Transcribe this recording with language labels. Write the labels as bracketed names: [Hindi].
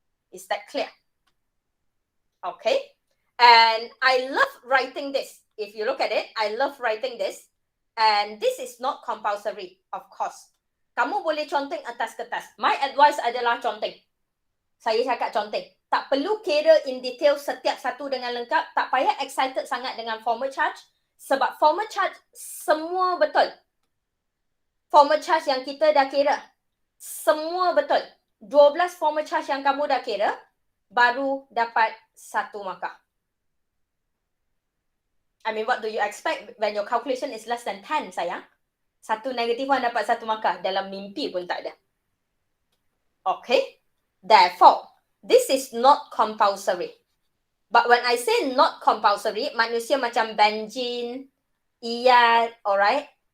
[English] Is that clear? Okay. And I love writing this. if you look at it, I love writing this. And this is not compulsory, of course. [Malay] Kamu boleh conteng atas kertas. [English] My advice [Malay] adalah conteng. Saya cakap conteng. Tak perlu kira [English] in detail [Malay] setiap satu dengan lengkap. Tak payah excited sangat dengan formal charge. Sebab formal charge semua betul. Formal charge yang kita dah kira, semua betul. 12 formal charge yang kamu dah kira, baru dapat 1 markah. [English] I mean, what do you expect when your calculation is less than 10, sayang? [Malay] 1 negative 1 dapat 1 markah. Dalam mimpi pun tak ada. Okay? [English] Therefore, this is not compulsory. But when I say not compulsory, [Malay] manusia macam [English] Benjin, Iyad, alright?